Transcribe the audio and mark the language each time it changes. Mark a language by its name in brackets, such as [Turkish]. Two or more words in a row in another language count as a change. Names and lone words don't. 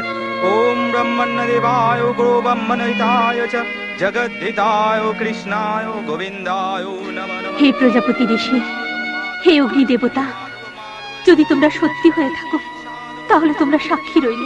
[Sanskrit] ॐ ब्रह्मण्यदेवाय गुरुब्रह्मणहिताय च जगद्धिताय कृष्णाय गोविन्दाय नमो नमः। [Bangla] হে প্রজাপতি ঋষি, হে অগ্নি দেবতা, যদি তোমরা সত্যি হয়ে থাকো তাহলে তোমরা সাক্ষী রইলে।